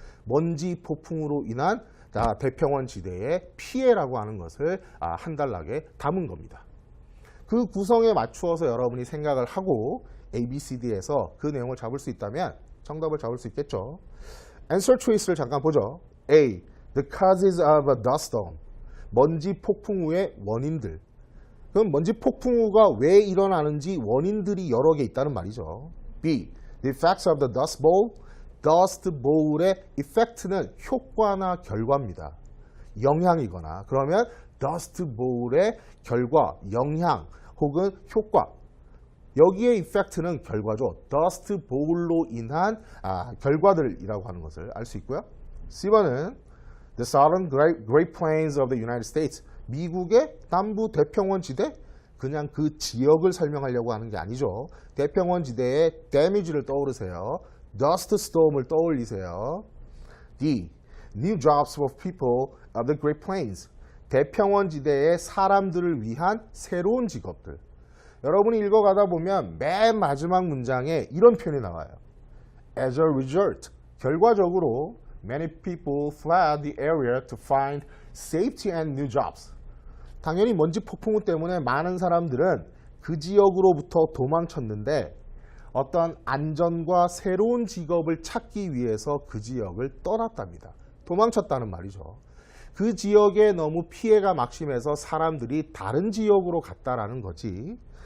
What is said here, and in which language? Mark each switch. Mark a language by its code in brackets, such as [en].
[ko] 먼지 폭풍으로 인한 대평원 지대의 피해라고 하는 것을 한 단락에 담은 겁니다. 그 구성에 맞추어서 여러분이 생각을 하고 ABCD에서 그 내용을 잡을 수 있다면 정답을 잡을 수 있겠죠. Answer choice를 잠깐 보죠. [en] A. The causes of a dust storm. [ko] 먼지 폭풍우의 원인들. 그럼 먼지 폭풍우가 왜 일어나는지 원인들이 여러 개 있다는 말이죠. [en] B. The effects of the dust bowl. [ko] Dust Bowl의 effect는 효과나 결과입니다. 영향이거나 그러면 Dust Bowl의 결과, 영향 혹은 효과 여기에 effect는 결과죠. Dust Bowl로 인한 결과들이라고 하는 것을 알 수 있고요. [en] C번은 The Southern Great Plains of the United States. [ko] 미국의 남부 대평원 지대? 그냥 그 지역을 설명하려고 하는 게 아니죠. 대평원 지대의 damage를 떠오르세요. Dust Storm을 떠올리세요. [en] D. New jobs for people of the Great Plains. [ko] 대평원 지대의 사람들을 위한 새로운 직업들. 여러분이 읽어가다 보면 맨 마지막 문장에 이런 표현이 나와요. [en] As a result, [ko] 결과적으로 [en] many people fled the area to find safety and new jobs. [ko] 당연히 먼지 폭풍우 때문에 많은 사람들은 그 지역으로부터 도망쳤는데 어떤 안전과 새로운 직업을 찾기 위해서 그 지역을 떠났답니다. 도망쳤다는 말이죠. 그 지역에 너무 피해가 막심해서 사람들이 다른 지역으로 갔다라는 거지.